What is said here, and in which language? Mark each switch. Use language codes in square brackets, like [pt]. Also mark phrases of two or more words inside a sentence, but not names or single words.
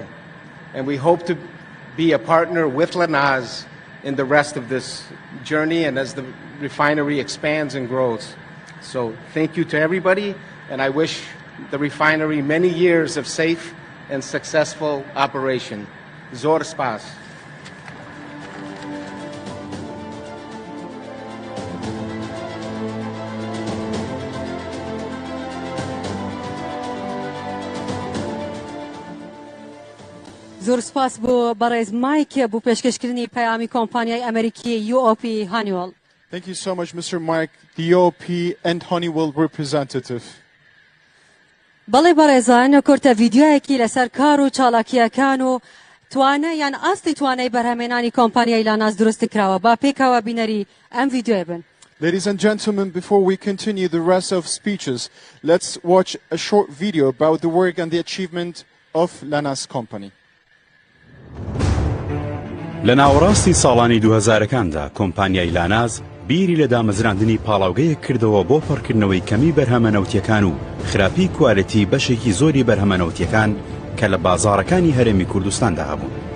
[en] And we hope to be a partner with Lanaz in the rest of this journey and as the refinery expands and grows. So thank you to everybody, and I wish the refinery many years of safe and successful operation. [ckb] Zor spas. زۆر سپاس بۆ بەڕێز مایک بۆ پێشکەشکردنی پەیامی کۆمپانیای ئەمریکی UOP Honeywell. [en] Thank you so much, Mr. Mike, the UOP and Honeywell representative. [ckb] بەڵێ بەڕێزان کورتە ڤیدیۆیەکی لەسەر کار و چالاکیەکان و توانە یان ئاستی توانای بەرهەمێنانی کۆمپانیای لاناز دروست کراوە. با پێکەوە بینەری ئەم ڤیدیۆیە بن. [en] Ladies and gentlemen, before we continue the rest of speeches, let's watch a short video about the work and the achievement of Lanaz company. [ckb] لە ناوەڕاستی ساڵانی 2000کاندا کۆمپانیای لاناز بیری لە دامەزراندنی پاڵاوگەیەک کردەوە بۆ پڕکردنەوەی کەمی بەرهەمەنەوتیەکان و خراپی کوالەتی بەشێکی زۆری بەرهەمەنەوتیەکان کە لە بازاڕەکانی هەرێمی کوردستاندا هەبوون.